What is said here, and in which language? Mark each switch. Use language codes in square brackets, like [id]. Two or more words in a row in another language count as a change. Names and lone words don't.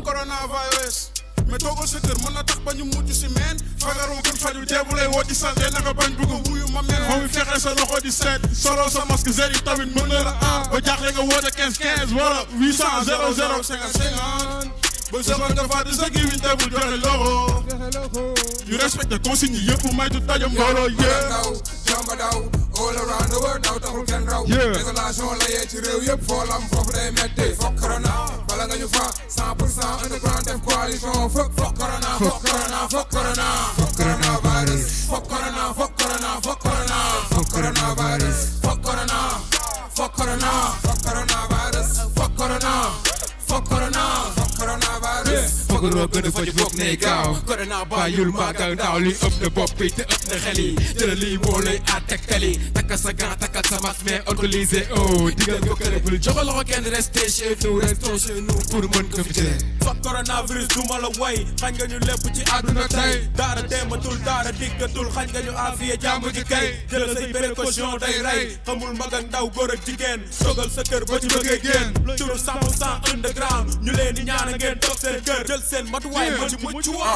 [wo] coronavirus mais toogal sa kër mën na tax ba ñu mucc si meen fagaru gën faju deebu lay woo di sante naka bañ bëgg wuyu ma mel xaw mi fexe sa loxo di seet solo sa masque zéro yi tamit mën na la aar ba jaaxle nga woote 15 15 wala 800 00 50 ba zaman nga fàtte sa gi wiñ teebul joxe loxo ñu [fr] respecté consigne [wo] yi yëpp maytu dajo mbooloo jamba daw [en] all around the world [wo] daw taxul kenn raw désolation la yee ci réew yëpp foo lam foofu day metti [en] fuck corona [wo] bala nga ñu fa 100% underground def [en] coalition fuck corona fuck corona fuck corona fuck coronavirus [wo] fuck corona fuck corona fuck corona fuck coronavirus fuck corona fuck corona fuck coronavirus fuck corona fuck corona fuck coronavirus fogaroo gën a faj foog ne gaaw corona bàyyul maagal ndaaw li ëpp na bopp bi te ëpp na xel yi jëlal lii moo lay aar tegtal yi takkal sa gant takkal sa masque mais organisé digal ko kële bul jox loxo kenn [fr] restez chez nous restons chez nous [wo] pour mën ko fi jëlee [en] fuck coronavirus [wo] du ma la way xañ nga ñu lépp ci àdduna tey daara dematul daara diggatul xañ nga ñu afiya jàmm ji kay jëlal say précaution day rey xamul mag ak ndaw góor ak jigéen sogal sa kër ba ci bëggee génn turu 100% underground ñu leen di ñaan ngeen toog seen kër jël seen matuwaay ma ci mucc waa